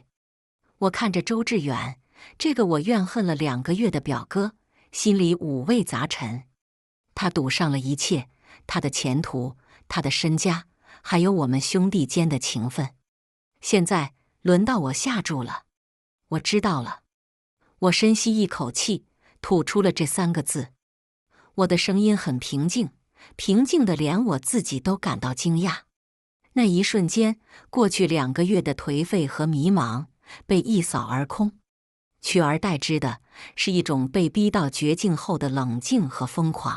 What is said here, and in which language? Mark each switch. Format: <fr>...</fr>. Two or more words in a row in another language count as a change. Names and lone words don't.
<zh>我看着周志遠，這個我怨恨了2個月的表哥，心裡五味雜陳。他賭上了一切，他的前途，他的身家，還有我們兄弟間的情分。現在輪到我下注了。我知道了。我深吸一口氣，吐出了這3 個字。我的聲音很平靜，平靜得連我自己都感到驚訝。那一瞬間，過去2個月的頹廢和迷茫被一掃而空，取而代之的是一種被逼到絕境後的冷靜和瘋狂。</zh>